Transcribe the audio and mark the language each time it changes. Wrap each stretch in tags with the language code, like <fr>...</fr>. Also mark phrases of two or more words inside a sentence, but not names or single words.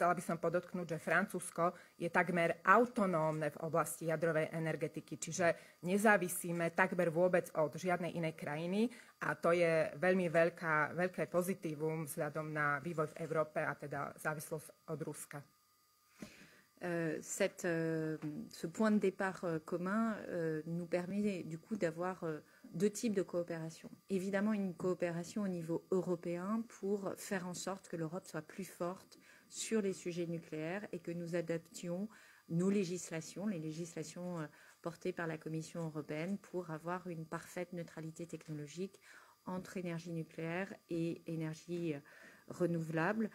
<sk>Chcela by som podotknúť, že Francúzsko je takmer autonómne v oblasti jadrovej energetiky, čiže nezávisíme takmer vôbec od žiadnej inej krajiny a to je veľmi veľké pozitívum vzhľadom na vývoj v Európe a teda závislosť od Ruska.</sk> <fr>Ce point de départ commun nous permet du coup d'avoir deux types de coopération. Évidemment, une coopération au niveau européen pour faire en sorte que l'Europe soit plus forte sur les sujets nucléaires et que nous adaptions nos législations, les législations portées par la Commission européenne pour avoir une parfaite neutralité technologique entre énergie nucléaire et énergie renouvelable.</fr>